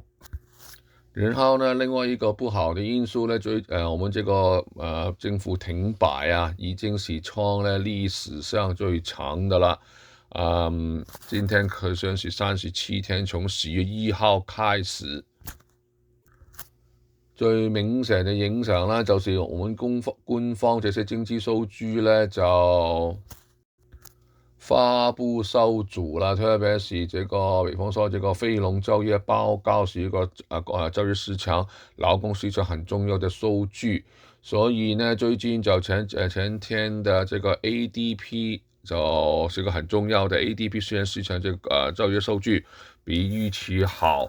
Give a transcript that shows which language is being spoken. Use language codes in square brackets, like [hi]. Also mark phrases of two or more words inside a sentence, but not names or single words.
[zh] 然后呢，另外一个不好的因素呢，我们这个政府停摆啊，已经是创了历史上最长的了。今天可算是37天，从10月1号开始。最明顯的影響呢，就是我們官方這些經濟數據呢，就發布受阻了，特別是這個，比方說這個非農就業報告是一個就業市場、勞工市場很重要的數據，所以呢，最近就前天的這個 ADP 就是個很重要的 ADP 雖然市場這個就業數據比預期好。